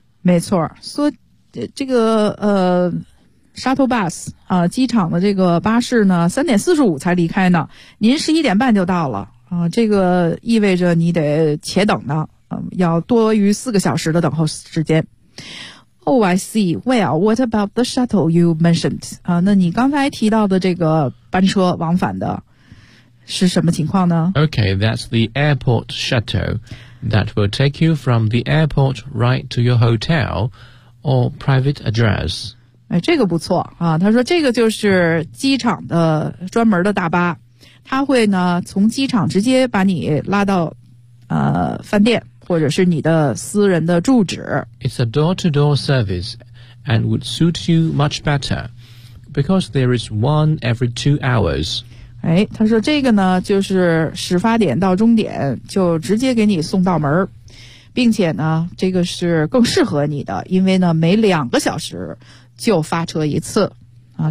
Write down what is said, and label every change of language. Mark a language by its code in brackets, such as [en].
[zh] 没错，说这个shuttle bus 啊、机场的这个巴士呢，3:45才离开呢，您11:30就到了啊、这个意味着你得且等呢，要多于4个小时的等候时间。 [en] Oh, I see. Well, what about the shuttle you mentioned? [zh] 啊、那你刚才提到的这个班车往返的。是什么情况呢 [en] Okay, that's the airport shuttle that will take you from the airport right to your hotel or private address. [zh] 哎，这个不错啊！他说这个就是机场的专门的大巴，他会呢从机场直接把你拉到饭店或者是你的私人的住址。 [en] It's a door-to-door service and would suit you much better because there is one every 2 hours. [zh] 哎，他说这个呢，就是始发点到终点就直接给你送到门，并且呢，这个是更适合你的，因为呢，每2个小时就发车一次啊。